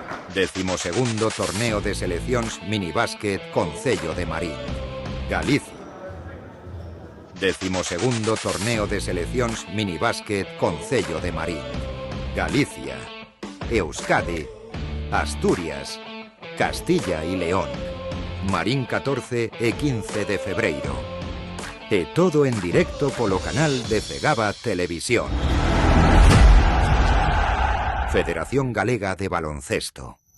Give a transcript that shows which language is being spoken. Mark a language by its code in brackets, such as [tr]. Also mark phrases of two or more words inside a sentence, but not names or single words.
[gl] 12º Torneo de Seleccións Minibásquet Concello de Marín, Galicia. 12º Torneo de Seleccións Minibásquet Concello de Marín, Galicia, Euskadi, Asturias, Castilla y León, Marín 14 e 15 de febreiro. E todo en directo polo canal de Cegaba Televisión. Federación Galega de Baloncesto.